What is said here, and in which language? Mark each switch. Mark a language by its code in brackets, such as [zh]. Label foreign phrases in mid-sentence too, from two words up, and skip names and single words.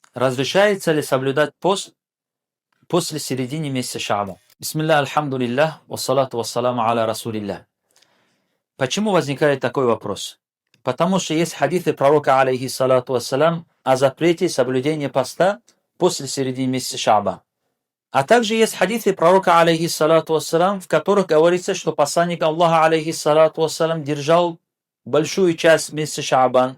[ru] Разрешается ли соблюдать пост после середины месяца Шаабан? [ar] بسم الله، الحمد لله، والصلاة والسلام على رسول الله. [ru] Почему возникает такой вопрос? Потому что есть хадисы пророка, [ar] عليه الصلاة والسلام, [ru] о запрете соблюдения поста после середины месяца Шаабан. А также есть хадисы пророка, [ar] عليه الصلاة والسلام, [ru] в которых говорится, что посланник Аллаха, [ar] عليه الصلاة والسلام, [ru] держал большую часть месяца Шаабан.